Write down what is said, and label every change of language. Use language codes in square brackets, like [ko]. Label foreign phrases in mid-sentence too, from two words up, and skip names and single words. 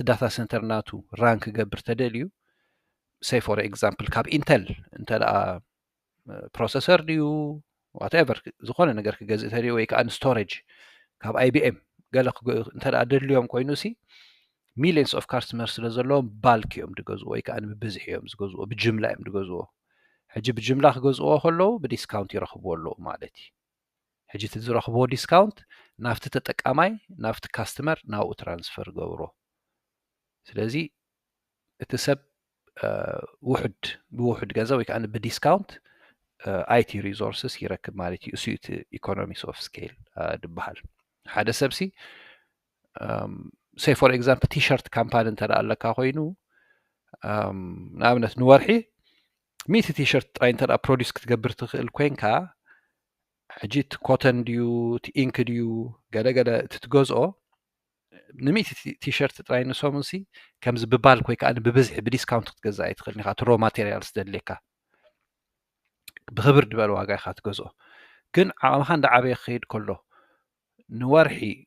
[en] data center [ti] ናቱ ራንክ ገብር ተደልዩ [en] say for example [ti] ካብ ኢንተል እንተደኣ ፕሮሰሰር ድዩ whatever ዝኾነ ነገር ክገዝእ ተደልዩ ወይ ከዓ ስቶሬጅ ካብ IBM ገለ እንተደኣ ደልዮም ኮይኑሲ [en] millions of customers [ti] ስለ ዘለዎም ባልክ እዮም ድገዝዎ ወይ ከዓ ብብዝሕ እዮም ዝገዝዎ ብጅምላ እዮም ድገዝዎ ሕጂ ብጅምላ ክገዝዎ ከለዉ ብዲስካውንት ይረኽብዎ ኣለዉ ማለት እዩ ሕጂ እቲ ዝረኽብዎ ዲስካውንት ናብቲ ተጠቃማይ ናብቲ ካስተመር ናብኡ ትራንስፈር ገብሮ ስለዚ እቲ ሰብ ውሕድ ብውሕድ ገንዘብ ወይ ከዓ ብዲስካውንት [en] IT resources [ti] ይረክብ ማለት እዩ እሱ እቲ [en] economies of scale [ti] ድበሃል ሓደ ሰብሲ [en] say for example t-shirt company [ti] እንተደኣለካ ኮይኑ ንኣብነት ንወርሒ 100 ቲሸርት ጥራይ እንተደኣ ፕሮዲስ ክትገብር ትኽእል ኮይንካ ሕጂ እቲ ኮተን ድዩ እቲ ኢንክ ድዩ ገለገለ እቲ ትገዝኦ ን100 ቲሸርት ጥራይ ንሶምሲ ከምዚ ብባልክ ወይ ከዓ ብብዝሒ ብዲስካውንት ክትገዝእ ኣይትኽእልኒ ኢኻ እቲ [en] raw materials [ti] ደልየካ ብክብር ድበል ዋጋ ኢኻ ትገዝኦ ግን ዓቕምኻ እንዳዓበየ ክኸይድ ከሎ ንወርሒ